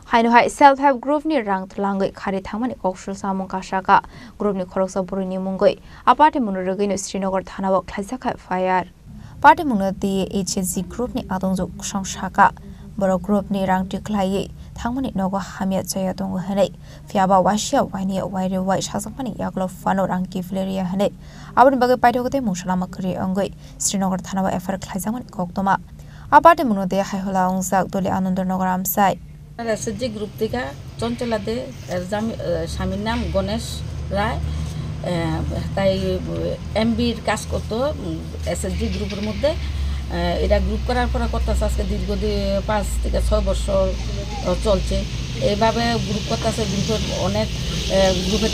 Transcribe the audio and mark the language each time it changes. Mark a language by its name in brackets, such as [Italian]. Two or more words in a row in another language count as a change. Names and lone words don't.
[Kok Borok] Hainu [English] self-help group [Kok Borok] ni rang tlangai khari thangmani kokshul samung kashaka group ni khoroksa buruni mungoi aparte munurugoi no Srinagar thana wa khlaisaka [English] fire party [Kok Borok] munati HSG group ni adongjo kusangshaka boro group ni rang tiklai thangmani nogo hamia chaya dong hanai fiaba wasia waini waire wai shasapani yaklo fano rang ki fleria hanai abun bagai paitogote musalama kri angoi Srinagar thana wa FR khlaisangmani koktoma aparte munode haihola ongsak dole anandanagar amsai [Bangla] SSG গ্রুপ থেকে চঞ্চলাতে স্বামীর নাম গণেশ রায় তাই এমবির কাজ করতো SSG গ্রুপের মধ্যে এটা গ্রুপ করার পর করতেছে আজকে দীর্ঘদিন 5 থেকে 6 বছর চলছে এইভাবে গ্রুপ করতেছে গ্রুপের অনেক গ্রুপের